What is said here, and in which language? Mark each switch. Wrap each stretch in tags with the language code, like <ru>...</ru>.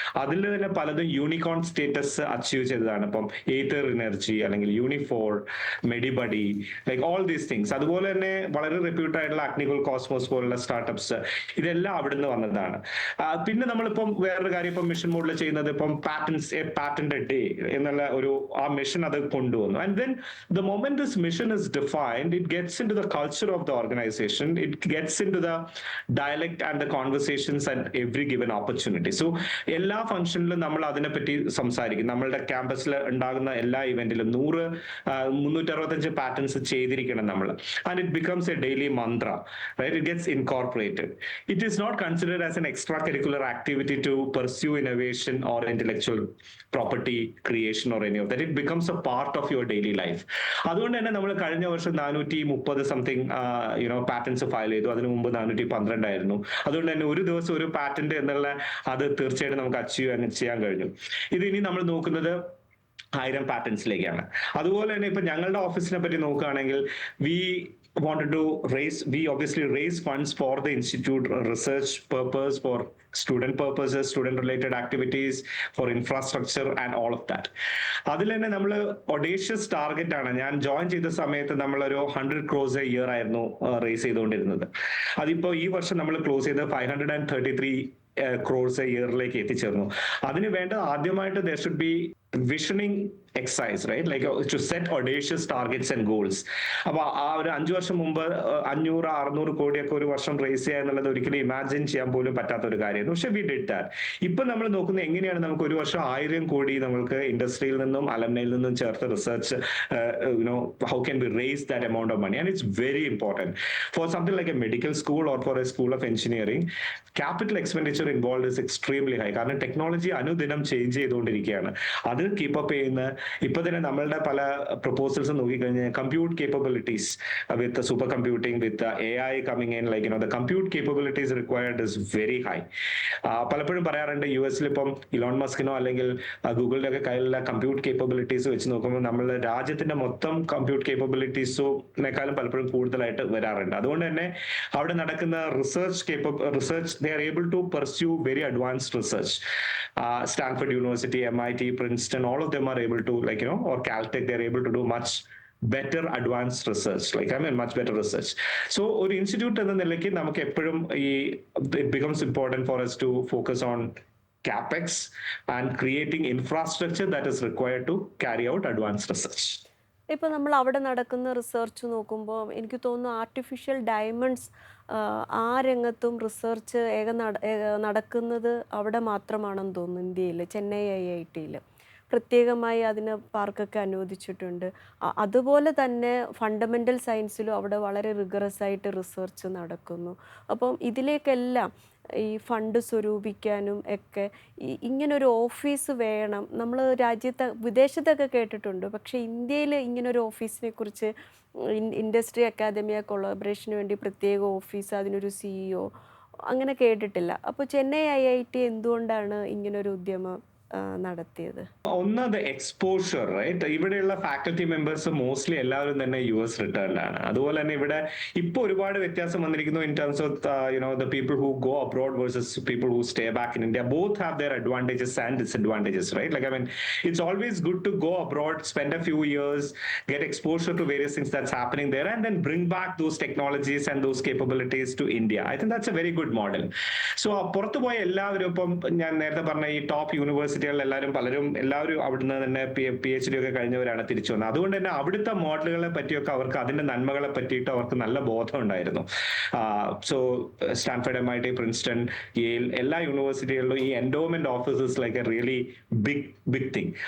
<ml>അതിൽ തന്നെ പലതും യൂണിക്കോൺ സ്റ്റേറ്റസ് അച്ചീവ് ചെയ്തതാണ്. ഇപ്പം എയ്തർ എനർജി അല്ലെങ്കിൽ യൂണിഫോർ, മെഡിബഡി,</ml> <en>Like all these things.</en> <ml>അതുപോലെ തന്നെ വളരെ റെപ്യൂട്ടഡ് ആയിട്ടുള്ള അഗ്നികുൽ കോസ്മോസ് പോലുള്ള സ്റ്റാർട്ടപ്സ്, ഇതെല്ലാം അവിടുന്ന് വന്നതാണ്. പിന്നെ നമ്മളിപ്പം വേറൊരു കാര്യം ഇപ്പം മിഷൻ മോഡിൽ ചെയ്യുന്നത്, ഇപ്പം പാറ്റന്റ് ഡേ എന്നുള്ള ആ മിഷൻ അത് കൊണ്ടുവന്നു.</ml> <en>And then the moment this mission is defined, it gets into the culture of the organization, it gets into the dialect and the conversations at every given opportunity.</en> <ml>So എല്ലാ ഫംഗ്ഷനിലും നമ്മൾ അതിനെപ്പറ്റി സംസാരിക്കും. നമ്മളുടെ ക്യാമ്പസിൽ ഉണ്ടാകുന്ന എല്ലാ ഇവന്റിലും 365 പാറ്റേൺസ് ചെയ്തിരിക്കണം നമ്മൾ.</ml> <en>And it becomes a daily mantra, right? It gets incorporated. It is not considered as an extra curricular activity to pursue innovation or intellectual property creation or any of that. It becomes a part of your daily life.</en> <ml>അതുകൊണ്ട് തന്നെ നമ്മൾ കഴിഞ്ഞ വർഷം 430 something patents file ചെയ്തു. അതിനു മുമ്പ് 412 ആയിരുന്നു. അതുകൊണ്ട് തന്നെ ഒരു ദിവസം ഒരു പാറ്റന്റ് എന്നുള്ള അത് തീർച്ചയായിട്ടും നമുക്ക് അച്ചീവ് ചെയ്യാൻ കഴിഞ്ഞു. ഇത് ഇനി നമ്മൾ നോക്കുന്നത് 1000 പാറ്റൻസിലേക്കാണ്. അതുപോലെ തന്നെ ഇപ്പൊ ഞങ്ങളുടെ ഓഫീസിനെ പറ്റി നോക്കുകയാണെങ്കിൽ,</ml> <en>wanted to we obviously raise funds for the institute research purpose, for student purposes, student related activities, for infrastructure and all of that.</en> <ml>അതിൽ തന്നെ നമ്മൾ ഒഡേഷ്യസ് ടാർഗറ്റ് ആണ്. ഞാൻ ജോയിൻ ചെയ്ത സമയത്ത് നമ്മളൊരു</ml> <en>100 crores a year</en> <ml>ആയിരുന്നു റേസ് ചെയ്തുകൊണ്ടിരുന്നത്. അതിപ്പോ ഈ വർഷം നമ്മൾ ക്ലോസ് ചെയ്ത് 533 crores a yearലേക്ക് എത്തിച്ചേർന്നു. അതിന് വേണ്ട ആദ്യമായിട്ട്</ml> <en>there should be visioning exercise, right? Like to set audacious targets and goals.</en> <ml>അപ്പൊ ആ ഒരു 5 വർഷം മുമ്പ് 500-600 കോടിയൊക്കെ ഒരു വർഷം റേസ് ചെയ്യുക എന്നുള്ളത് ഒരിക്കലും ഇമാജിൻ ചെയ്യാൻ പോലും പറ്റാത്ത ഒരു കാര്യമായിരുന്നു.</ml> <en>പക്ഷെ we did that.</en> <ml>ഇപ്പൊ നമ്മൾ നോക്കുന്നത് എങ്ങനെയാണ് നമുക്ക് ഒരു വർഷം 1000 കോടി നമുക്ക് ഇൻഡസ്ട്രിയിൽ നിന്നും അലംനയിൽ നിന്നും ചേർത്ത് research</ml> <en>how can we raise that amount of money, and it's very important for something like a medical school or for a school of engineering. Capital expenditure involved is extremely high,</en> <ml>കാരണം technology അനുദിനം change ചെയ്തുകൊണ്ടിരിക്കുകയാണ്. അത് keep up ചെയ്യുന്ന ഇപ്പൊ തന്നെ നമ്മളുടെ പല proposals നോക്കിക്കഴിഞ്ഞാൽ</ml> <en>Compute capabilities with super computing with AI coming in, like the compute capabilities required is very high.</en> <ml>പലപ്പോഴും പറയാറുണ്ട് US ഇപ്പം ഇലോൺ മസ്കിനോ അല്ലെങ്കിൽ ഗൂഗിളിന്റെ ഒക്കെ കയ്യിലുള്ള കമ്പ്യൂട്ട് കേപ്പബിലിറ്റീസ് വെച്ച് നോക്കുമ്പോൾ നമ്മളുടെ രാജ്യത്തിന്റെ മൊത്തം കമ്പ്യൂട്ട് കേപ്പബിലിറ്റീസിനേക്കാളും പലപ്പോഴും കൂടുതലായിട്ട് വരാറുണ്ട്. അതുകൊണ്ട് തന്നെ അവിടെ നടക്കുന്ന research</ml> <en>they are able to pursue very advanced research. Stanford University, MIT, Princeton, all of them are able to, or Caltech, they're able to do much better advanced research, much better research. So</en> <ml>ഒരു institute എന്ന നിലയ്ക്ക് നമുക്ക് എപ്പോഴും</ml> <en>it becomes important for us to focus on capex and creating infrastructure that is required to carry out advanced research.</en> <ml>ഇപ്പോൾ നമ്മൾ അവിടെ നടക്കുന്ന research നോക്കുമ്പോൾ എനിക്ക് തോന്നുന്നു ആർട്ടിഫിഷ്യൽ ഡയമണ്ട്സ് ആ രംഗത്തും റിസർച്ച് നടക്കുന്നത് അവിടെ മാത്രമാണെന്ന് തോന്നുന്നു ഇന്ത്യയിൽ, ചെന്നൈ IIT-യിൽ പ്രത്യേകമായി അതിന് പാർക്കൊക്കെ അനുവദിച്ചിട്ടുണ്ട്. അതുപോലെ തന്നെ ഫണ്ടമെൻ്റൽ സയൻസിലും അവിടെ വളരെ റിഗറസ് ആയിട്ട് റിസർച്ച് നടക്കുന്നു. അപ്പം ഇതിലേക്കെല്ലാം ഈ ഫണ്ട് സ്വരൂപിക്കാനും ഒക്കെ ഇങ്ങനൊരു ഓഫീസ് വേണം. നമ്മൾ വിദേശത്തൊക്കെ കേട്ടിട്ടുണ്ട്, പക്ഷേ ഇന്ത്യയിൽ ഇങ്ങനൊരു ഓഫീസിനെ കുറിച്ച് ഇൻഡസ്ട്രി അക്കാദമിയ കൊളാബറേഷന് വേണ്ടി പ്രത്യേക ഓഫീസ്, അതിനൊരു CEO അങ്ങനെ കേട്ടിട്ടില്ല. അപ്പോൾ ചെന്നൈ IIT എന്തുകൊണ്ടാണ് ഇങ്ങനൊരു ഉദ്യമം നടത്തിയത്?</ml> <en>ഒന്ന് the exposure, right?</en> <ml>ഇവിടെയുള്ള ഫാക്കൽറ്റി മെമ്പേഴ്സ് മോസ്റ്റ്ലി എല്ലാവരും തന്നെ US റിട്ടേൺഡ് ആണ്. അതുപോലെ തന്നെ ഇവിടെ ഇപ്പോൾ ഒരുപാട് വ്യത്യാസം വന്നിരിക്കുന്നു</ml> <en>In terms of the people who go abroad versus people who stay back in India. Both have their advantages and disadvantages, right? It's always good to go abroad, spend a few years, get exposure to various things that's happening there, and then bring back those technologies and those capabilities to India. I think that's a very good model.</en> <ml>So പുറത്തു പോയ എല്ലാവരും, ഇപ്പം ഞാൻ നേരത്തെ പറഞ്ഞ ഈ top യൂണിവേഴ്സിറ്റികളിൽ എല്ലാവരും അവിടുന്ന് തന്നെ PhD ഒക്കെ കഴിഞ്ഞവരാണ് തിരിച്ചു വന്നത്. അതുകൊണ്ട് തന്നെ അവിടുത്തെ മോഡലുകളെ പറ്റിയൊക്കെ അവർക്ക് അതിന്റെ നന്മകളെ പറ്റിയിട്ട് അവർക്ക് നല്ല ബോധം ഉണ്ടായിരുന്നു.</ml> <en>so Stanford, MIT, Princeton, Yale</en> <ml>എല്ലാ യൂണിവേഴ്സിറ്റികളിലും ഈ</ml> <en>Endowment offices like a really big thing.</en>